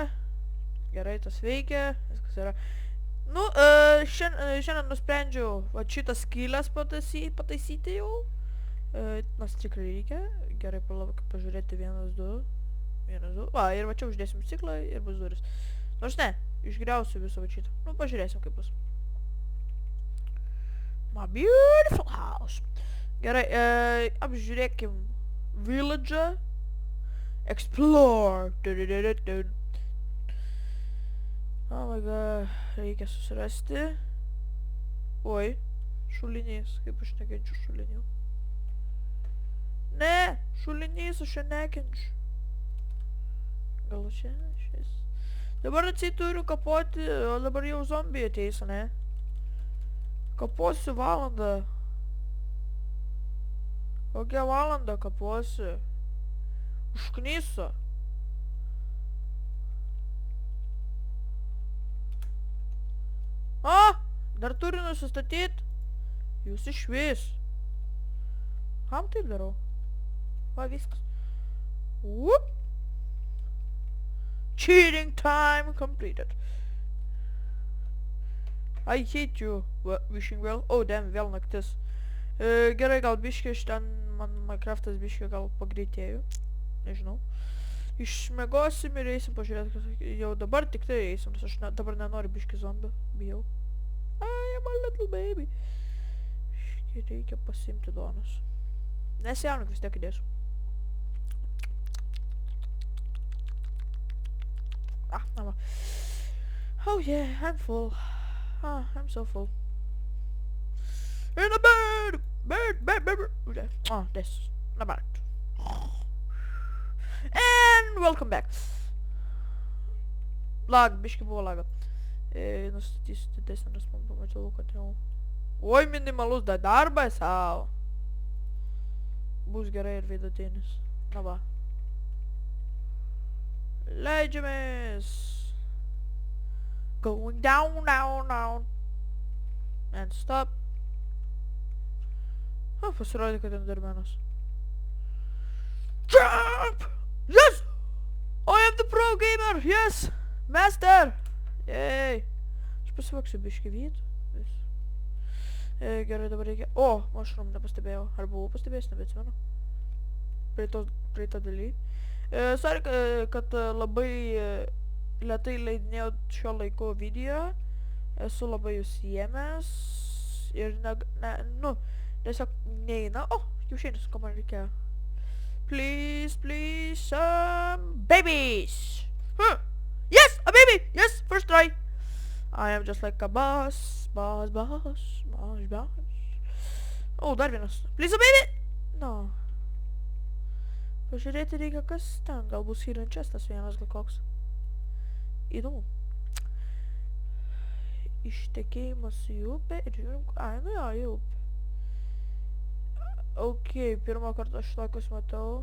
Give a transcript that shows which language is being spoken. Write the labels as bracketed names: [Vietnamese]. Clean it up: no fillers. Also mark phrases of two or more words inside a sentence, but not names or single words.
[Lithuanian] Gerai, tas veikia, viskas yra. Nu, šiandien nusprendžiau va šitas skylės pataisyti jau. Nas tikrai reikia. Gerai, pažiūrėti 1, 2. 1, 2. Va, ir va čia uždėsim stiklą ir bus duris. Nors ne, išgriausiu visą va šitą. Nu, pažiūrėsim kaip bus. [English] My beautiful house. [Lithuanian] Gerai, apžiūrėkim village'ą. [English] Explore. Oh my god, [Lithuanian] reikia susirasti. Oi, šulinys, kaip aš nekenčiu šulinių. Ne, šulinys aš čia nekenčiu. Gal čia šis. Dabar atseit turiu kapoti, o dabar jau zombiai ateis, ne? Kaposiu valandą. Kokią valandą kaposiu? Užknysiu. Dar turiu nusistatyti. Jūs išvis. Kam taip darau? Va, viskas. Whoop. [English] Cheating time completed. I hate you. Wishing well. Oh, damn, [Lithuanian] vėl naktis. Gerai, gal biškai iš ten, man Minecraftas biškai gal pagreitėjų. Nežinau. Išmiegosim ir eisim pažiūrėti, jau dabar tik tai eisim, nes aš dabar nenoriu biškai zombių, bijau. [English] I am a little baby. [Lithuanian] Reikia pasiimti duonos. Nesijaunink, vis tiek įdėsiu. Na va. [English] Oh yeah, I'm full. I'm so full. In a bird! Bird! This. Not bad. And welcome back. Lag, [Lithuanian] biškai buvo laga. Nustatysiu didesnį, nes man pamačiau, kad jau... Oi, minimalus darbas, sau. Bus gerai ir vidutinis. Na va. Leidžiamės. [English] Going down, down, down. And stop. [Lithuanian] Pasirodė, kad endermenas. [English] Jump! Yes! I am the pro gamer, yes! Master! Yay! [Lithuanian] Aš pasivaksiu biškį vietų. Gerai, dabar reikia... mushroom nepastebėjau. Ar buvau pastebėjęs, nebeatsimenu. Praeitą daly. Sorry, kad labai lėtai leidinėjau šio laiko video. Esu labai užsiėmęs. Ir tiesiog neina. Jau šiandien, ko man reikėjo. [English] Please, please, some babies! Yes, a baby! Yes, first try! I am just like a boss. Boss. [Lithuanian] Dar vienas. [English] Please, a baby! No. [Lithuanian] Pažiūrėti reikia, kas ten. Gal bus [English] hidden chestas [Lithuanian] vienas, gal koks. Įdomu. Ištekėjimas į upę ir žiūrim... į upę. Ok, pirmą kartą aš tokius matau.